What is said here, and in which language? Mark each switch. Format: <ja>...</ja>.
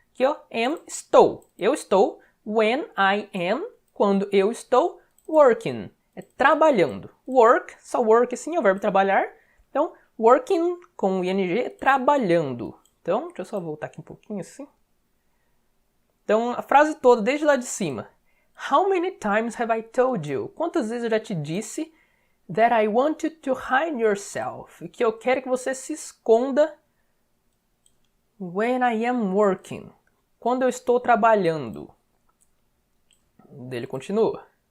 <pt>Aqui, ó, am, estou. Eu estou.</pt> <en>When I am,</en> <pt>quando eu estou. Working, é trabalhando. Work, só work assim, é o verbo trabalhar. Então, working com ing é trabalhando. Então, deixa eu só voltar aqui um pouquinho assim. Então, a frase toda, desde lá de cima.</pt> <en>How many times have I told you?</en> <pt>Quantas vezes eu já te disse</pt> <en>that I want you to hide yourself?</en> <pt>Que eu quero que você se esconda</pt> <en>When I am working.</en> <pt>Quando eu estou trabalhando. Ele continua.</pt>